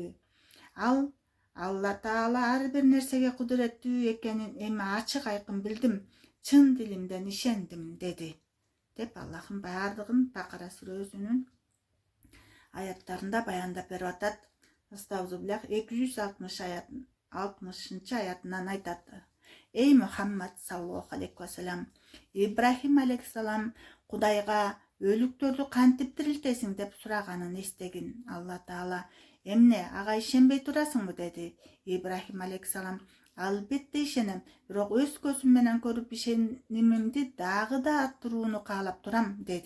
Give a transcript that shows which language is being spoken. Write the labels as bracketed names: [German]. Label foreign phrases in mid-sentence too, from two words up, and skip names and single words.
[Kyrgyz] Ал Алла Таала ар бир нерсеге кудуреттүү экенин эми ачык айкын билдим, чын дилимден ишендим, деди. Деп Аллахым баардыгын Бакара сүрөсүнүн аяттарында баяндап берип атат. Астагфируллах 260 аятынан айтат. Эй Мухаммад [Arabic] صلى الله عليه وسلم, [Kyrgyz] Ибрахим алейхисалам Кудайга өлүктөрдү кантип тирилтесиң деп сураганын эстегин. Алла Таала: эмне, ага ишенбей турасыңбы, деди. Ибрахим алейхисалам: албетте ишенем, бирок өз көзүм менен көрүп ишенимимди дагы да арттырууну каалап турам, деди.